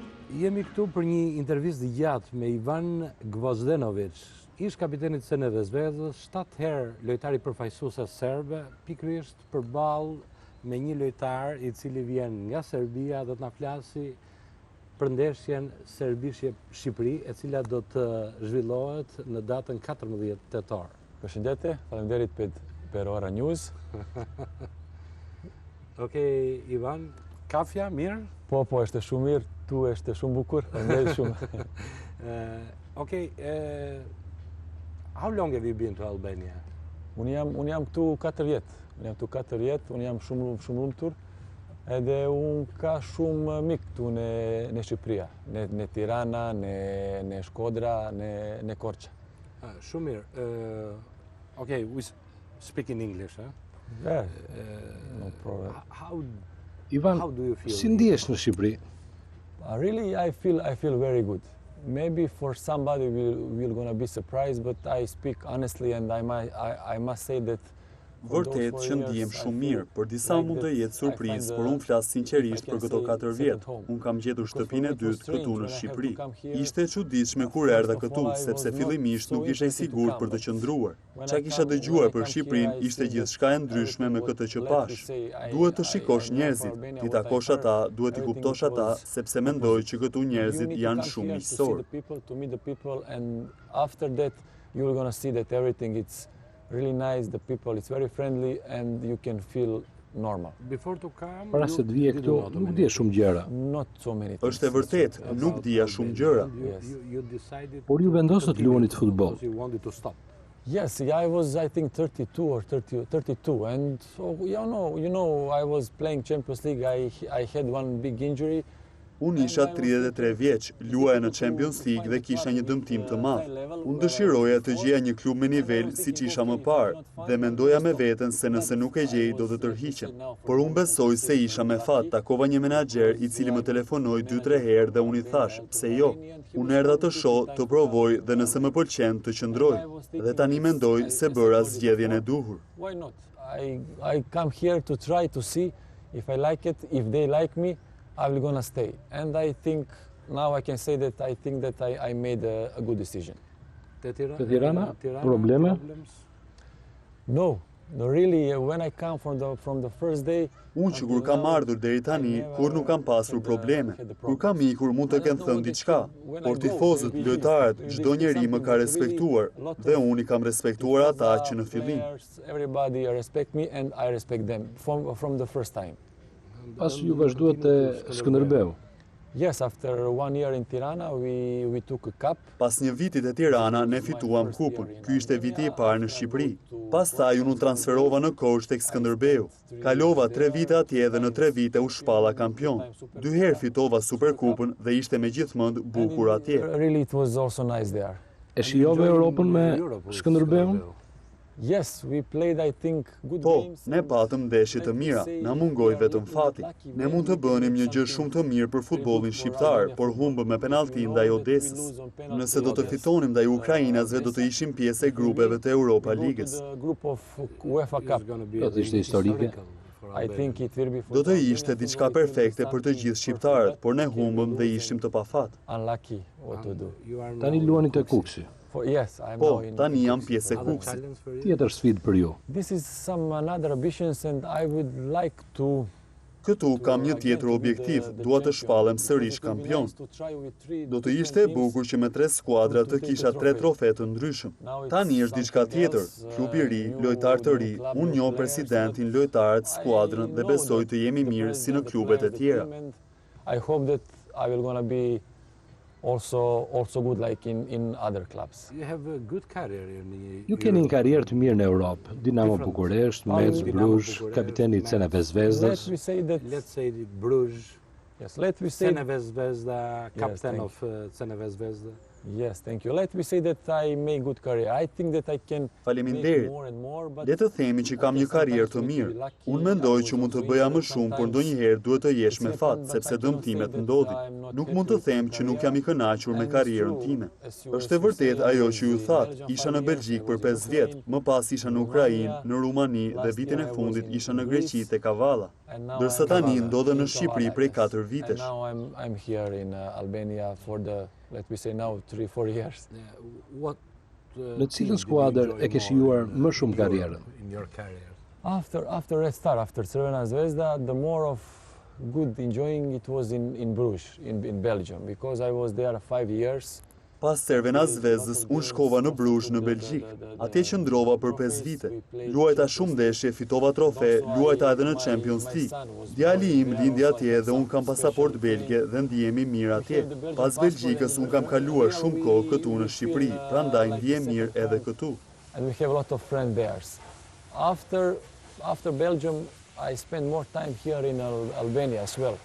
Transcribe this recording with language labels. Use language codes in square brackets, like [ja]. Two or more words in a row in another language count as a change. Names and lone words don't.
[sq] Jemi këtu për një intervistë gjatë me Ivan Gvozdenovic, ish kapitenit Crvene Zvezdës, 7 herë lojtari përfaqësuese serbe, pikërisht përballë me një lojtar i cili vjen nga Serbia, do të na flasi për ndeshjen Serbi-Shqipëri, e cila do të zhvillohet në datën 14 tetor. Përshëndetje, faleminderit për Ora News. Okej, Ivan, kafja, mirë? Po, është shumë mirë, tu është shumë bukur, faleminderit shumë. [en] How long have you been to Albania? [sq] Unë jam këtu 4 vjet. Unë jam shumë lumtur. Edhe unë ka shumë mik këtu në Shqipëria, në Tirana, në Shkodra, në Korça. Shumë mirë. [en] Okay, we speak in English, huh? Yeah, no problem. Ivan, how do you feel? [sq] Si ndihesh në Shqipëri? [en] Really, I feel very good. Maybe for somebody will gonna be surprised, but I speak honestly and I must say that [sq] Vërtet që ndihem shumë mirë, për disa mund të jetë surprizë, por unë flas sinqerisht për këto 4 vjet. Unë kam gjetur shtëpinë e dytë këtu në Shqipëri. Ishte e çuditshme kur erdha këtu, sepse fillimisht nuk isha i sigurt për të qëndruar. Çka kisha dëgjuar për Shqipërinë ishte gjithçka e ndryshme me këtë që pash. Duhet të shikosh njerëzit, ti takosh ata, duhet i kuptosh ata, sepse mendoj që këtu njerëzit janë shumë miqësor. [en] Really nice, the people, it's very friendly and you can feel normal. Before to come, [sq] para se të vije këtu, nuk dije shumë gjëra. [en] Not so many things. [sq] Është e vërtet, nuk dija shumë gjëra. Por ju vendosët të luanit futboll. [en] Yes, I was, I think, 32 or 32, and so, you know, I was playing Champions League, I had one big injury. [sq] Unë isha 33 vjeç, luaja në Champions League dhe kisha një dëmtim të madh. Unë dëshiroja të gjeja një klub me nivel siç isha më parë dhe mendoja me veten se nëse nuk e gjej do të tërhiqem. Por unë besoj se isha me fat, takova një menaxher i cili më telefonoi 2-3 herë dhe unë i thash, pse jo? Unë erdha të shoh, të provoj dhe nëse më pëlqen të qëndroj. Dhe tani mendoj se bëra zgjedhjen e duhur. [en] Why not? I come here to try to see if I like it, if they like me. I'm gonna stay, and I think now I can say that I think that I made a good decision. [sq] Te Tirana, probleme? [en] No, really. When I come from the first day. [sq] Unë që kur kam ardhur deri tani, kur nuk kam pasur probleme. Kur kam ikur mund të kem thënë diçka, por tifozët, lojtarët, çdo njeri më ka respektuar dhe unë i kam respektuar ata që në fillim. [en] Everybody respect me and I respect them from the first time. [sq] Pas ju vazhduat te Skënderbeu. [en] Yes, after 1 year in Tirana, we took a cup. [sq] Pas një viti te Tirana, ne fituam kupën. Ky ishte viti i parë në Shqipëri. Pastaj unë transferova në Korçë tek Skënderbeu. Kalova 3 vite atje dhe në 3 vite u shpalla kampion. 2 herë fitova Superkupën dhe ishte megjithmonë bukur atje. [en] Really, it was also nice there. [sq] E shijove Europën me Skënderbeun? [en] Yes, we played, I think, good [sq] Po, [en] games. [sq] ne patëm ndeshje të mira, na mungoi vetëm fati. Ne mund të bënim një gjë shumë të mirë për futbollin shqiptar, por humbëm me penallti ndaj Odesës. Nëse do të fitonim ndaj Ukrainasve, do të ishim pjesë e grupeve të Europa Ligës. Do të ishte historike. Do të ishte diçka perfekte për të gjithë shqiptarët, por ne humbëm dhe ishim të pafat. [en] Unlucky what to do. [sq] Tani luani te Kuksi. Po, tani jam pjesë e Kuksit. Tjetër sfidë për ju. [en] This is some another ambitions and I would like to. [sq] Këtu kam një tjetër objektiv, dua të shpallem sërish kampion. Do të ishte e bukur që me 3 skuadra të kisha 3 trofe të ndryshëm. Tani është diçka tjetër, klub i ri, lojtar të ri, unë njoh presidentin, lojtarët, skuadrën dhe besoj të jemi mirë si në klubet e tjera. [en] I hope that I will gonna be also good like in other clubs. You have a good career [sq] Ju keni një karrierë të mirë në Europë. Dinamo Bukuresht, Metz, Bruges, kapiteni i Crvene Zvezdës. [en] Let's say Bruges. Yes, let me say Crvena Zvezda, captain of Crvena Zvezda. Yes, thank you. Let me say that I make good career. I think that I can [sq] Faleminderit. Le të themi që kam një karrierë të mirë. Unë mendoj që mund të bëja më shumë, por ndonjëherë duhet të jesh me fat, sepse dëmtimet ndodhin. Nuk mund të them që nuk jam i kënaqur me karrierën time. Është e vërtet ajo që ju thatë, isha në Belgjik për 5 vjet, më pas isha në Ukrainë, në Rumani dhe vitin e fundit isha në Greqi te Kavala. ndërsa tani ndodhe në Shqipëri prej 4 vitesh. [en] I'm here in Albania for the, let me say now, 3-4 years. [sq] Në cilën skuadër e ke shijuar më shumë karrierën? [en] After Red Star, after Crvena Zvezda, the more of good enjoying it was in Bruges, in Belgium, because I was there 5 years. [sq] Pas Crvena Zvezdës, unë shkova në Bruges në Belgjik. Atje qëndrova për 5 vite. Luajta shumë ndeshje, fitova trofe, luajta edhe në Champions League. Djali im lindi atje dhe unë kam pasaport belge dhe ndihemi mirë atje. Pas Belgjikës unë kam kaluar shumë kohë këtu në Shqipëri, prandaj ndihem mirë edhe këtu. [en] And we have a lot of friends there. After Belgium, I spend more time here in Albania as well.